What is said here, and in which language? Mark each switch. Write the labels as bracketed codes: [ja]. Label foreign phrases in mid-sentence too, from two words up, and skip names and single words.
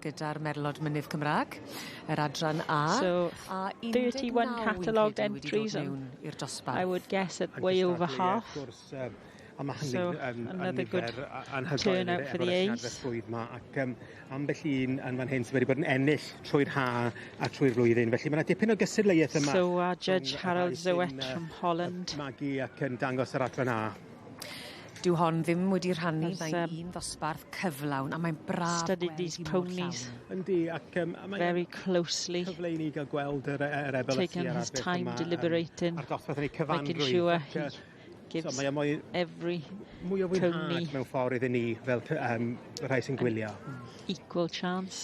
[en] So 31 catalogued entries, and I would guess at way over half. So another good turnout for the A's. So our judge Harold Zowet from Holland. [cy] Dyw hon ddim wedi rhannu mae un ddosbarth cyflawn a mae'n braf [en] studied these ponies very closely, taking his time deliberating, making sure he gives every pony equal chance.